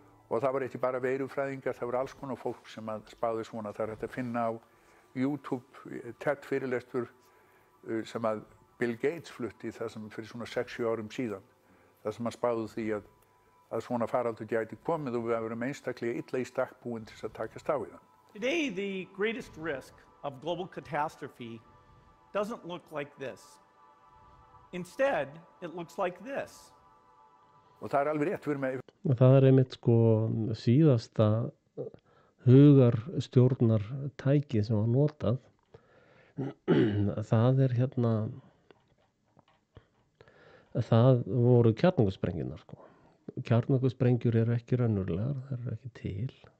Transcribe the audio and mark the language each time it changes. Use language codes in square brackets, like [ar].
[is] Og það var ekki bara veirufræðingar, það var alls konar fólk sem að spáði svona. Það er hægt að finna á YouTube TED fyrirlestur sem að Bill Gates flutti það sem fyrir svona 6-7 árum síðan. Það sem að spáði því að svona faraldur gæti komið og við erum einstaklega illa í stakk búin til að takast á við það. [en] Today, the greatest risk of global catastrophe doesn't look like this. Instead, it looks like this. [is] Og það alveg rétt, við erum með... Það einmitt sko síðasta hugarstjórnartæki sem var notað. Það hérna... Það voru kjarnorkusprengjurnar sko. Kjarnorkusprengjur eru ekki raunverulegar, það eru ekki til.